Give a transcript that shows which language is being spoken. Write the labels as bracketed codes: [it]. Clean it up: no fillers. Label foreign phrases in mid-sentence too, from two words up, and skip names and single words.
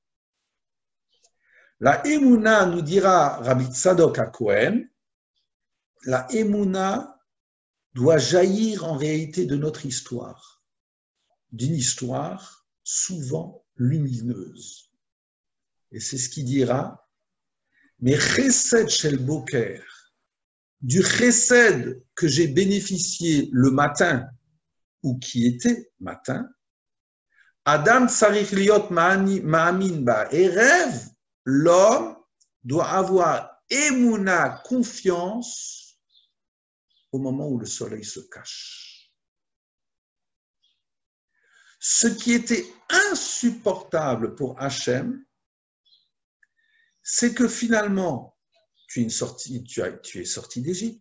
[fr] La émouna, nous dira Rabbi Tzadok HaKohen, la émouna, doit jaillir en réalité de notre histoire, d'une histoire souvent lumineuse. Et c'est ce qu'il dira, mais [he] חסד של בוקר, [fr] du chesed que j'ai bénéficié le matin, ou qui était matin, [he] אדם צריך להיות מאמין בערב, [fr] l'homme doit avoir émouna, confiance, au moment où le soleil se cache. Ce qui était insupportable pour Hachem, c'est que finalement, tu es sorti d'Égypte.